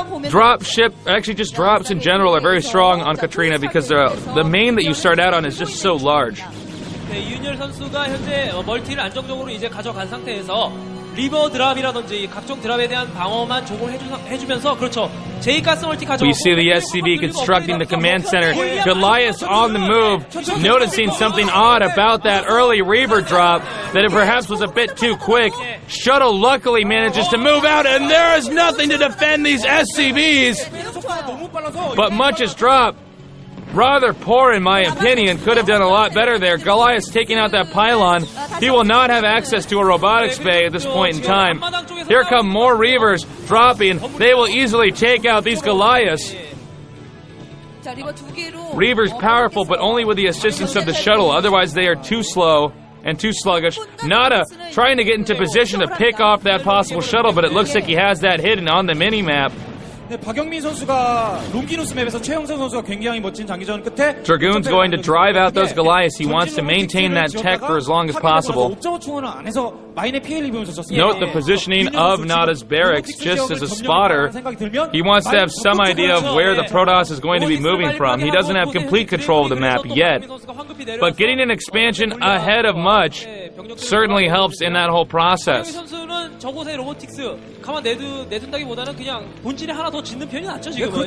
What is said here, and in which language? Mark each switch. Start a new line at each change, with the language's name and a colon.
English: Drop ship, actually just drops in general are very strong on Katrina because the main that you start out on is just so large.
Korean: 이윤열 선수가 현재 멀티를 안정적으로 이제 가져간 상태에서 리버 드랍이라든지 각종 드랍에 대한 방어만 조금 해주면서 그렇죠. J-가스 멀티 가져.
English: We see the SCV constructing the command center. Goliath on the move, noticing something odd about that early Reaver drop, that it perhaps was a bit too quick. Shuttle luckily manages to move out, and there is nothing to defend these SCVs. But Much is dropped. Rather poor in my opinion, could have done a lot better there. Goliath taking out that pylon. He will not have access to a robotics bay at this point in time. Here come more Reavers dropping. They will easily take out these Goliaths. Reavers powerful, but only with the assistance of the shuttle. Otherwise they are too slow and too sluggish. Nada trying to get into position to pick off that possible shuttle, but it looks like he has that hidden on the mini-map.
Korean: 박영민 선수가 롱기누스 맵에서 최영선 선수가 굉장히 멋진 장기전 끝에
English: Dragoon's going to drive out those Goliaths. He wants to maintain that tech for as long as possible. Note the positioning of Nada's barracks just as a spotter. He wants to have some idea of where the Protoss is going to be moving from. He doesn't have complete control of the map yet, but getting an expansion ahead of Much certainly helps in that whole process.
Korean: 저곳에 로보틱스 가만 내둔다기보다는 그냥 본진에 하나 더 짓는 편이 낫죠 지금은.